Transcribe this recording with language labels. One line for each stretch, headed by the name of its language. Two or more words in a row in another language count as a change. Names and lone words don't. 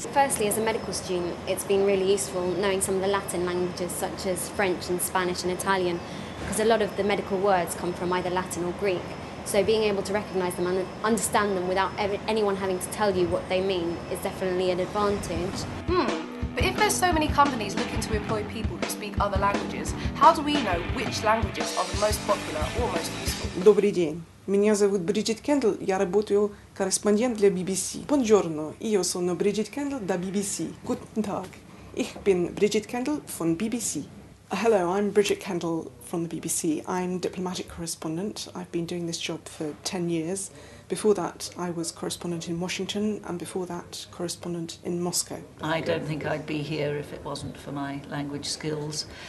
English: Firstly, as a medical student, it's been really useful knowing some of the Latin languages such as French and Spanish and Italian, because a lot of the medical words come from either Latin or Greek. So being able to recognise them and understand them without anyone having to tell you what they mean is definitely an advantage. But if there's so many companies looking to employ people who speak other languages, how do we know which languages are the most popular or most useful?
Russian: Добрый день. Меня зовут Бриджит Кендалл, я работаю корреспондент для BBC.
Italian: Buongiorno, io sono Bridget Kendall da BBC.
German: Guten Tag. Ich bin Bridget Kendall von BBC.
English: Hello, I'm Bridget Kendall from the BBC. I'm diplomatic correspondent. I've been doing this job for 10 years. Before that, I was correspondent in Washington, and before that, correspondent in Moscow. I don't think I'd be here if it wasn't for my language skills.